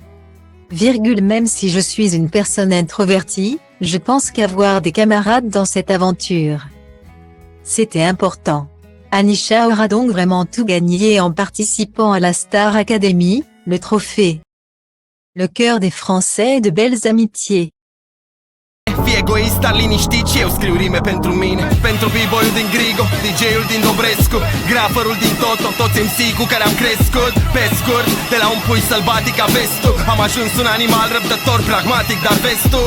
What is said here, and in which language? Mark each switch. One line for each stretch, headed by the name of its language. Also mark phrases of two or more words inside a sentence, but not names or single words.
French: Même si je suis une personne introvertie, je pense qu'avoir des camarades dans cette aventure, c'était important. Anisha aura donc vraiment tout gagné en participant à la Star Academy, le trophée, le cœur des Français et de belles amitiés.
Romanian: Fii egoist, dar liniștit și eu scriu rime pentru mine. Pentru b-boy-ul din Grigo, DJ-ul din Dobrescu, graferul din Toto, toți MC cu care am crescut. Pe scurt, de la un pui sălbatic a vestul, am ajuns un animal răbdător, pragmatic, dar vestul.